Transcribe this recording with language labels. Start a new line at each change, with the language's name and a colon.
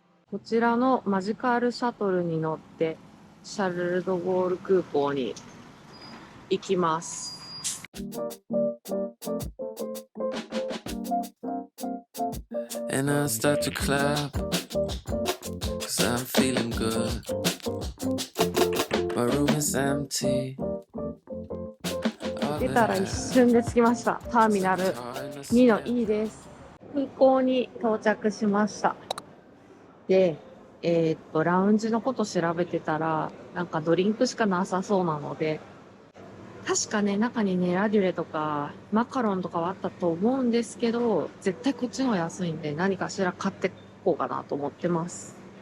Japanese: こちらのマジカルシャトルに乗って、シャルル・ド・ゴール空港に行きます。
English: And I start to clap, cause I'm feeling good. My room is empty.
Japanese: 出たら一瞬で着きました。ターミナル2の E です。空港に到着しました。で、ラウンジのこと調べてたら、なんかドリンクしかなさそうなので、確かね、中にね、ラデュレとか、マカロンとかはあったと思うんですけど、絶対こっちの方が安いんで、何かしら買ってこうかなと思ってます。